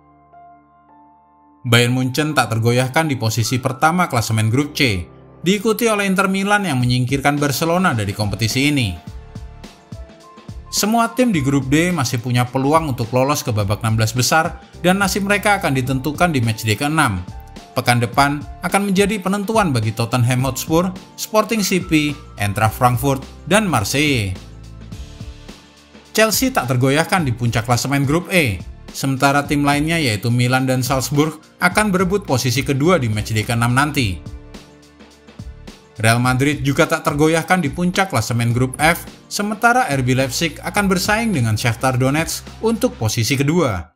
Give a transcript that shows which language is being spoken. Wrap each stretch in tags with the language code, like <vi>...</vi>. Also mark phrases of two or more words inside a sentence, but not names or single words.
<id>Bayern Munchen tak tergoyahkan di posisi pertama klasemen grup C, diikuti oleh Inter Milan yang menyingkirkan Barcelona dari kompetisi ini. Semua tim di grup D masih punya peluang untuk lolos ke babak 16 besar dan nasib mereka akan ditentukan di matchday ke-6. Pekan depan akan menjadi penentuan bagi Tottenham Hotspur, Sporting CP, Eintracht Frankfurt, dan Marseille. Chelsea tak tergoyahkan di puncak klasemen grup E, sementara tim lainnya yaitu Milan dan Salzburg akan berebut posisi kedua di matchday ke-6 nanti. Real Madrid juga tak tergoyahkan di puncak klasemen grup F, sementara RB Leipzig akan bersaing dengan Shakhtar Donetsk untuk posisi kedua.</id>